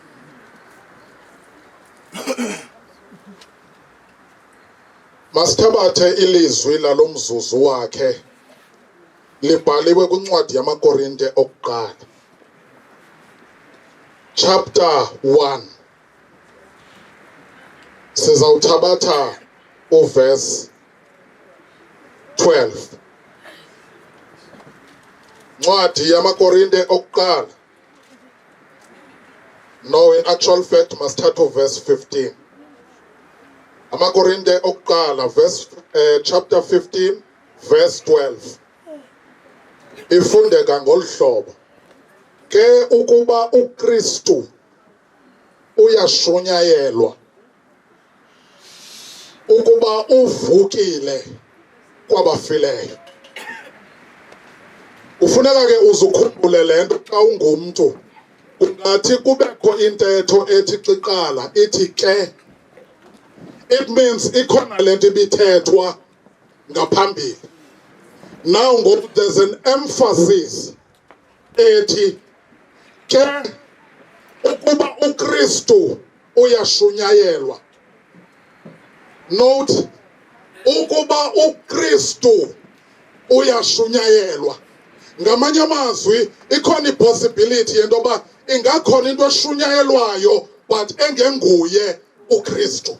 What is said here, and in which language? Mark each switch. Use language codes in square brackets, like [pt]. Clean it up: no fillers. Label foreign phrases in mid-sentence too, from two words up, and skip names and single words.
[xh] Masithabathe ilizwi lalo mzuzu wakhe libhaliwe kwincwadi yamaKorinte okuqala [en] chapter 1 [xh] sizawuthabatha uverse 12. Ncwadi yamaKorinte okuqala. [en] No, in actual fact [xh] masithatha uverse 15. AmaKorinte okuqala [en] chapter 15 verse 12. [xh] Ifundeka ngolu hlobo. Ke ukuba uKristu uyashunyayelwa, ukuba uvukile kwabafileyo. Ufuneka ke uzukhumbule lento xa ungumntu. Kungathi kubekho intetho ethi xiqala ithi ke. [en] It means [xh] ikhona lento ibithethwa ngaphambili. [en] Now there's an emphasis [xh] ethi ke ukuba uKristu uyashunyayelwa. Note, ukuba uKristu uyashunyayelwa. Ngamanye amazwi ikhona ipossibility yentoba ingakhona into eshunyayelwayo but engenguye uKristu.